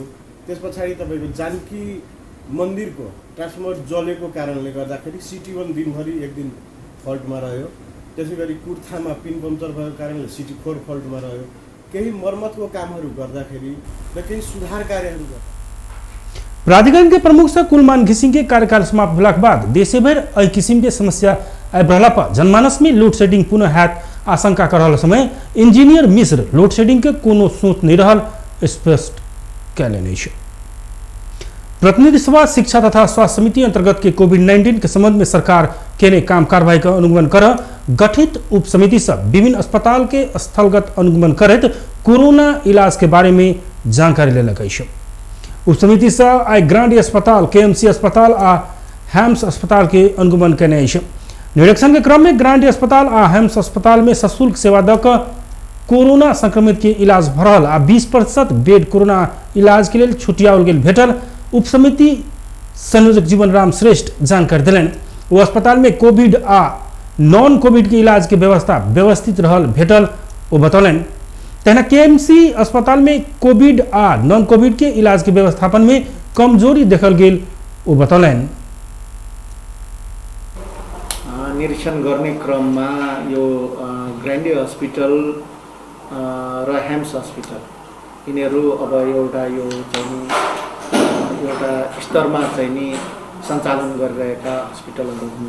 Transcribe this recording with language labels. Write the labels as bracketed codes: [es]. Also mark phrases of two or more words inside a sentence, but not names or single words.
[ne] त्यस पछाडि तपाईँको जानकी मन्दिरको ट्रान्सफर्मर जलेको कारणले गर्दाखेरि CT1 दिनभरि 1 दिन फल्टमा रह्यो। त्यसै गरी कुर्थामा पिन पम्चर भएको कारणले CT4 फल्टमा रह्यो। केही मर्मतको कामहरू गर्दाखेरि र केही सुधार कार्यहरू गर्दा [mai] प्राधिकरण के प्रमुख से कुलमान घिसिंग के कार्यकाल समाप्त भेला के बाद देशभर एहि किसिम के समस्या आबि रहला पर जनमानस में [en] load shedding [mai] पुनः हैत आशंका कर रहल समय इंजीनियर मिश्र [en] load shedding [mai] के कोनो सोच नहीं रहल स्पष्ट कयलनि अछि। प्रतिनिधि सभा शिक्षा तथा स्वास्थ्य समिति अंतर्गत के कोविड-19 के संबंध में सरकार केने काम कार्रवाई का अनुगमन कर गठित उप समिति से विभिन्न अस्पताल के स्थलगत अनुगमन करत कोरोना इलाज के बारे में जानकारी लेलक अछि। उप समिति से आई ग्रांडी अस्पताल, KMC अस्पताल आ हेम्स अस्पताल के अनुगमन कयने अछि। निरीक्षण के क्रम में ग्रांडी अस्पताल आ हेम्स अस्पताल में सशुल्क सेवा द कोरोना संक्रमित के इलाज भ रहल आ 20% बेड कोरोना इलाज के लिए छुटियाओल गेल भेटल उप समिति संयोजक जीवन राम श्रेष्ठ जानकारी दिलनि। वो अस्पताल में कोविड आ [en] non covid [mai] के इलाज के व्यवस्था व्यवस्थित रहल भेटल ओ बतौलनि। तहना केएमसी अस्पताल में कोविड आ [en] non covid [mai] के इलाज के व्यवस्थापन में कमजोरी देखल गेल वो बतौलन। [ne] निरीक्षण गर्ने क्रममा यो ग्रान्डी हस्पिटल र हेम्स हस्पिटल यिनीहरू अब एउटा स्तरमा चाहिँ नि सञ्चालन गरिरहेका हस्पिटलहरू हुन्।